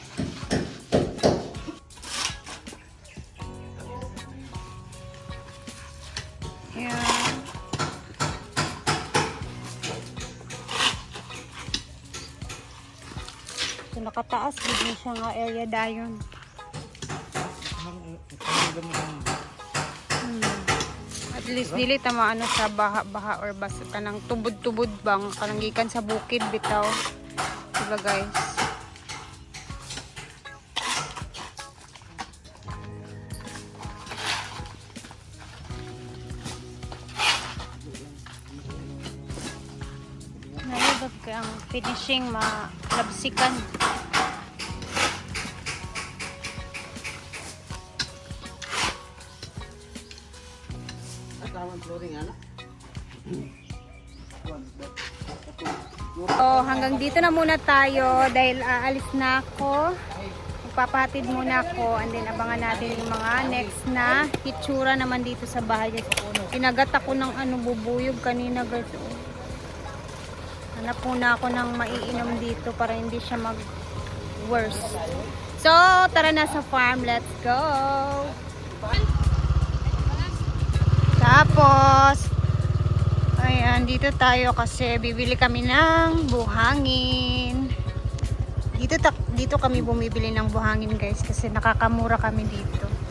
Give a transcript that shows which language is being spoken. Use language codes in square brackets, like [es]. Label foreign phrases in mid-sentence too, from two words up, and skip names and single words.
[tl] Yan. [ceb] So nakataas, bigyan siya nga area dayon. At least dili ta maano sa baha-baha or basta kanang tubod-tubod bang kanang gikan sa bukid bitaw. Diba guys? Nalabag ka ang finishing malabsikan. [tl] So, hanggang dito na muna tayo dahil aalis na ako. Magpapahatid muna ako and then abangan natin yung mga next na itsura naman dito sa bahay. Kinagat ako ng bubuyog kanina guys. Hanap muna ako ng maiinom dito para hindi siya mag-worse. So, tara na sa farm. [en] Let's go! [tl] Tapos, ayan, dito tayo kasi bibili kami ng buhangin. Dito kami bumibili ng buhangin guys kasi nakakamura kami dito.